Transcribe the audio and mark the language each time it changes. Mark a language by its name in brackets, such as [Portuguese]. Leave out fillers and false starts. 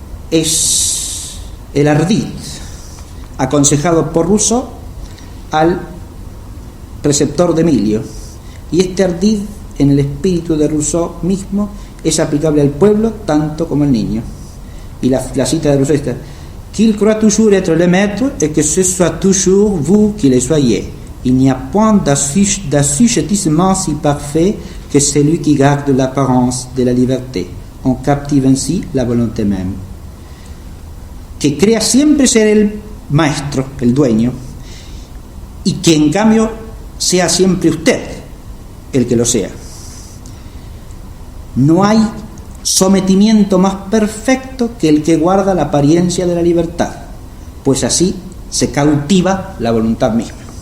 [Spanish] Es el ardid aconsejado por Rousseau al preceptor de Emilio, y este ardid en el espíritu de Rousseau mismo es aplicable al pueblo tanto como al niño. Y la cita de Rousseau está: [French] qu'il croit toujours être le maître et que ce soit toujours vous qui le soyez. Il n'y a point d'assujettissement si parfait que celui qui garde l'apparence de la liberté. On captive ainsi la volonté même. [Spanish] Que crea siempre ser el maestro, el dueño, y que en cambio sea siempre usted el que lo sea. No hay sometimiento más perfecto que el que guarda la apariencia de la libertad, pues así se cautiva la voluntad misma.